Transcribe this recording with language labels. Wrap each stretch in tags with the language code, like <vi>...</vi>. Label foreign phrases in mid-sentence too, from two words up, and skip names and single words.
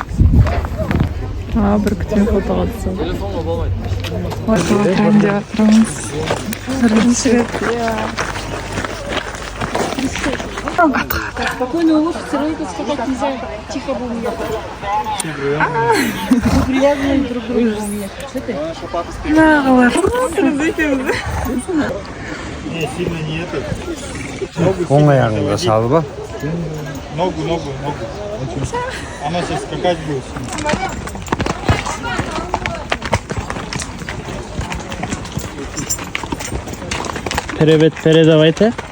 <kk>Бір күткен фотоға түсіп. Фотоға тұрайын деп жатырмыз. Бірінші рет.</kk> <ru>Спокойно улыбка, целуйте, сказать нельзя. Тихо будем ехать. Привязаны друг к другу будем ехать. Что ты?</ru> <kk>Нағылар.</kk> <ru>Сильно не это.</ru> <kk>Оң аяғыңға салып ал.</kk> <ru>Ногу. Она сейчас скакать будет. Привет, передавайте.</ru>